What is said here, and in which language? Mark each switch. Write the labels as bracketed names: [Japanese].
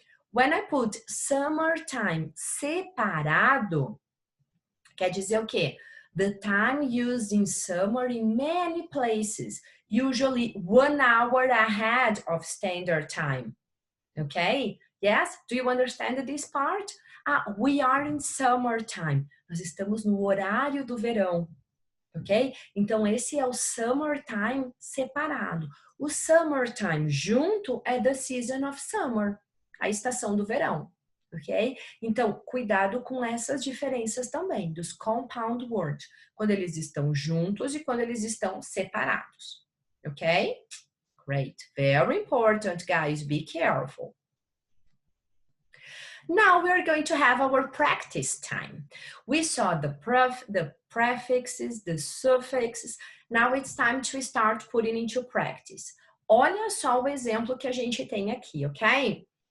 [Portuguese] When I put summertime separado, quer dizer o quê? [English] The time used in summer in many places, usually 1 hour ahead of standard time, okay? Yes? Do you understand this part? We are in summertime. [Portuguese] Nós estamos no horário do verão. Ok? Então, esse é o summertime separado. O summertime junto é the season of summer, a estação do verão. Ok? Então, cuidado com essas diferenças também, dos compound words, quando eles estão juntos e quando eles estão separados. [English] Ok? Great. Very important, guys. Be careful. Now we are going to have our practice time. We saw the prefixes, the suffixes. Now it's time to start putting into practice. [Portuguese] Olha só o exemplo que a gente tem aqui, ok?